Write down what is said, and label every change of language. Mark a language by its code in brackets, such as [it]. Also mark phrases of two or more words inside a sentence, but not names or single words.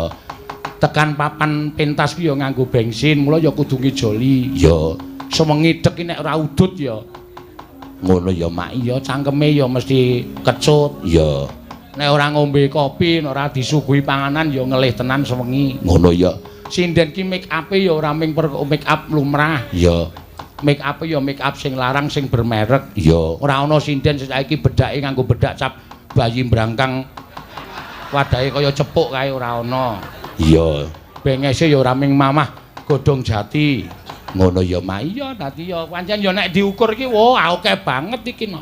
[jv] Tekan papan pentas kuwi ya nganggo bensin, mula ya kudu ngijoli. Ya. Semengi dek nek ora udut ya. Ngono ya, Mak. Iya, cangkeme ya mesti kecut. Ya. Nek ora ngombe kopi, nek ora disuguhi panganan ya ngelih tenan sewengi. Ngono ya. Sinden ki [en] make up [jv] ya ora ming [en] make up [jv] lumrah. Ya. [en] Make up [jv] ya [en] make up [jv] sing larang sing bermerek. Ya. Ora ana sinden saiki bedake nganggo bedak cap bayi brangkang. Wadahe kaya cepuk kae ora ana. Iya. Bengese ya ora ming mamah godhong jati. Ngono ya, Mak. Iya, dadi ya pancen ya nek diukur iki wah akeh banget iki no.